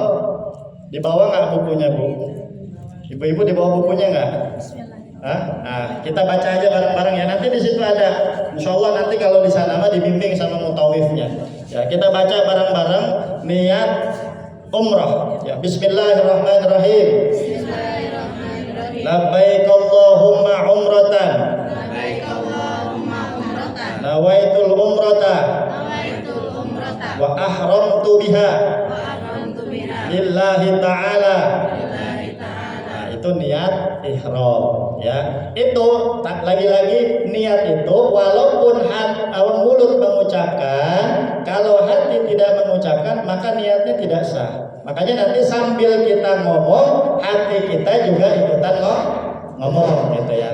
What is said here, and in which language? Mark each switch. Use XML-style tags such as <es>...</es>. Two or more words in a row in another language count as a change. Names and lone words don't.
<id>Dibawa nggak bukunya, Bu? Ibu-ibu dibawa bukunya nggak? Nah, kita baca aja bareng-bareng ya. Nanti di situ ada.</id> <ar>إن شاء الله</ar> <id>nanti kalau di sana mah dibimbing sama mutawifnya. Ya, kita baca bareng-bareng niat umrah. Ya,</id> <ar>بسم الله الرحمن الرحيم. لبيك اللهم عمرة. نويت العمرة. وأحرمت بها. لله تعالى.</ar> <id>Nah, itu niat ihram ya. Itu lagi-lagi niat itu walaupun mulut mengucapkan, kalau hati tidak mengucapkan maka niatnya tidak sah. Makanya nanti sambil kita ngomong, hati kita juga ikutan ngomong gitu ya.</id>